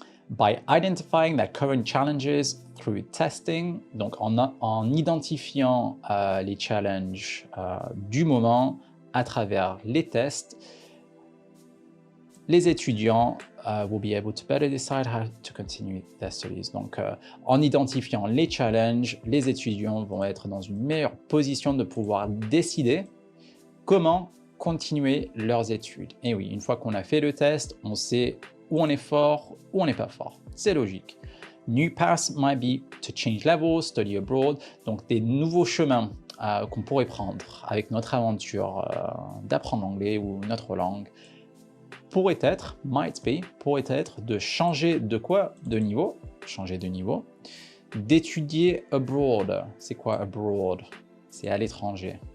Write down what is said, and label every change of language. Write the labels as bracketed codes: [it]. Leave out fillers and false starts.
[en] By identifying their current challenges through testing, [fr] donc en identifiant les challenges du moment à travers les tests, les étudiants [en] will be able to better decide how to continue their studies. [fr] Donc, en identifiant les challenges, les étudiants vont être dans une meilleure position de pouvoir décider comment continuer leurs études. Et oui, une fois qu'on a fait le test, on sait où on est fort, où on n'est pas fort. C'est logique. [en] New paths might be to change levels, study abroad. [fr] Donc des nouveaux chemins qu'on pourrait prendre avec notre aventure d'apprendre l'anglais ou notre langue pourrait être de changer de quoi? De niveau, changer de niveau, d'étudier abroad. C'est quoi abroad? C'est à l'étranger.